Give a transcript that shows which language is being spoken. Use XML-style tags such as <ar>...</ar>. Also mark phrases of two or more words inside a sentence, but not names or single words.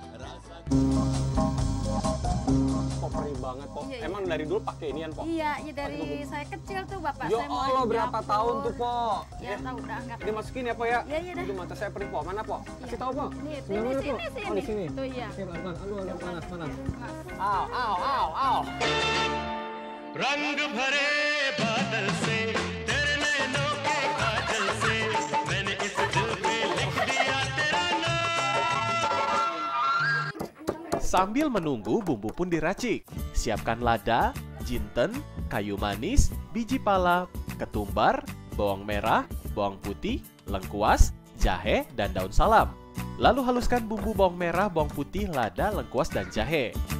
<id>Perih banget, Po. Iya, iya. Emang dari dulu pakai inian, Po? Iya, ya dari saya kecil tuh bapak Ya saya mau Allah, di berapa dapur. tahun tuh, Po? Ya tahu udah angkat. Dimasukin ya, Po ya? Iya, iya dah. Aduh, mata saya perih, Po. Mana, Po? Kasih tahu, Po. Nih, Sebelah mana, Po? sini. Oh, di sini. Tuh iya. Oke, pelan-pelan. Aduh, panas, panas. Mas. Au, au, au, au.</id> <hi>रंग भरे बादल से तेरे नैनों के काजल से मैंने इस दिल पे लिख दिया तेरा नाम.</hi> <id>Sambil menunggu, bumbu pun diracik. Siapkan lada, jinten, kayu manis, biji pala, ketumbar, bawang merah, bawang putih, lengkuas, jahe, dan daun salam. Lalu haluskan bumbu bawang merah, bawang putih, lada, lengkuas, dan jahe.</id>